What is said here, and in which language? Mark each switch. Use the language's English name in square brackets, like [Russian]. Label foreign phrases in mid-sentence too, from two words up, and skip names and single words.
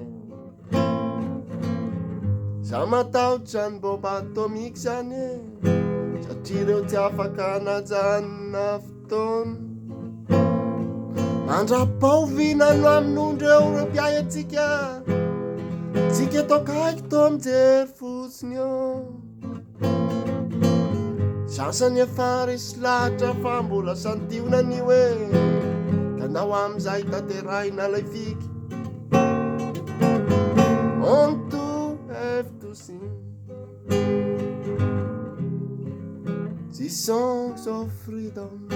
[Malagasy] za matahotra zany bomba atomika zany satria ireo tsy afaka anajanona fotoana mandra-paoviana no amin'ondreo reo mpiay atsika tsika tokaiky to mijery fotsiny eo sasany efa resy lahatra fa mbola santiona ny hoe kanao am'izay tateraina lay fiky [English] on to have to sing these songs of freedom.